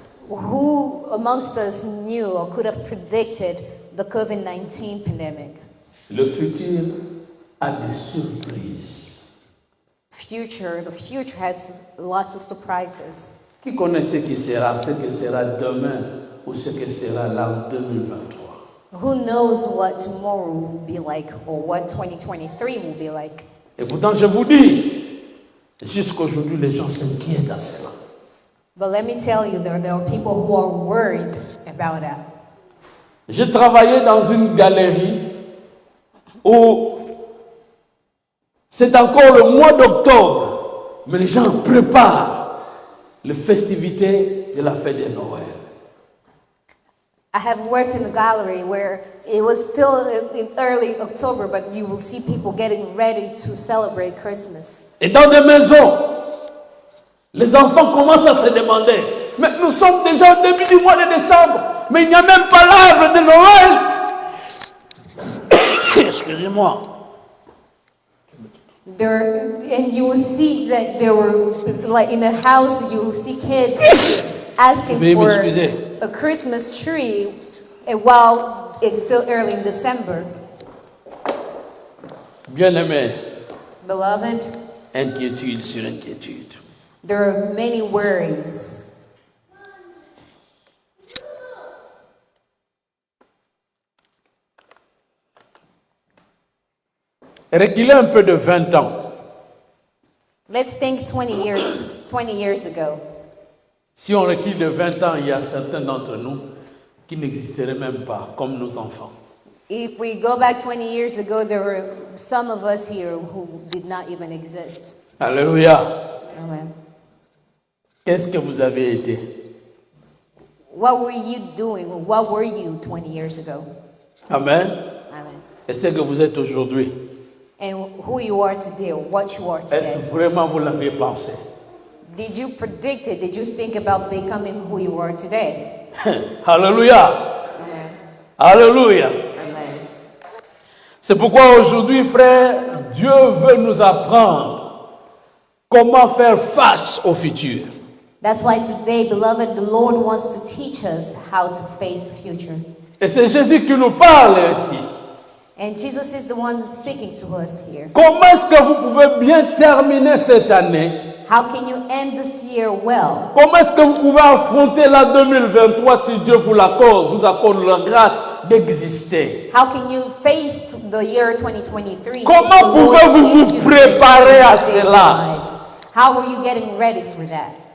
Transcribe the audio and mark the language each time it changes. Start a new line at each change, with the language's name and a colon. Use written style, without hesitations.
English: Who amongst us knew or could have predicted the COVID-19 pandemic?
French: Le futur a des surprises.
English: The future has lots of surprises.
French: Qui connaît ce que sera demain ou ce que sera l'an 2023?
English: Who knows what tomorrow will be like or what 2023 will be like?
French: Et pourtant, je vous dis, jusqu'aujourd'hui, les gens s'inquiètent à cela.
English: But let me tell you, there are people who are worried about that.
French: J'ai travaillé dans une galerie où c'est encore le mois d'octobre, mais les gens préparent les festivités de la fête de Noël.
English: I have worked in a gallery where it was still in early October, but you will see people getting ready to celebrate Christmas.
French: Et dans des maisons, les enfants commencent à se demander, mais nous sommes déjà au début du mois de décembre, mais il n'y a même pas l'arbre de Noël. Excusez-moi.
English: And you will see that there were, like in a house, you will see kids asking
French: Veuillez
English: for
French: m'excuser.
English: a Christmas tree while it's still early in December.
French: Bien-aimés,
English: Beloved,
French: inquiétude sur inquiétude.
English: there are many worries.
French: Reculez un peu de 20 ans.
English: Let's think 20 years ago.
French: Si on recule de 20 ans, il y a certains d'entre nous qui n'existeraient même pas, comme nos enfants.
English: If we go back 20 years ago, there were some of us here who did not even exist.
French: Alléluia.
English: Amen.
French: Qu'est-ce que vous avez été?
English: What were you doing? What were you 20 years ago? Amen. Amen.
French: Et ce que vous êtes aujourd'hui,
English: And who you are today, or what you are today.
French: est-ce vraiment vous l'avez pensé?
English: Did you predict it? Did you think about becoming who you are today?
French: Alléluia.
English: Amen.
French: Alléluia.
English: Amen.
French: C'est pourquoi aujourd'hui, frère, Dieu veut nous apprendre comment faire face au futur.
English: That's why today, beloved, the Lord wants to teach us how to face the future.
French: Et c'est Jésus qui nous parle ici.
English: And Jesus is the one speaking to us here.
French: Comment est-ce que vous pouvez bien terminer cette année?
English: How can you end this year well?
French: Comment est-ce que vous pouvez affronter la 2023 si Dieu vous accorde la grâce d'exister?
English: How can you face the year 2023?
French: Comment
English: if the Lord
French: pouvez-vous
English: leads
French: vous
English: you to face
French: préparer à
English: 2025?
French: cela?
English: How are you getting ready for that?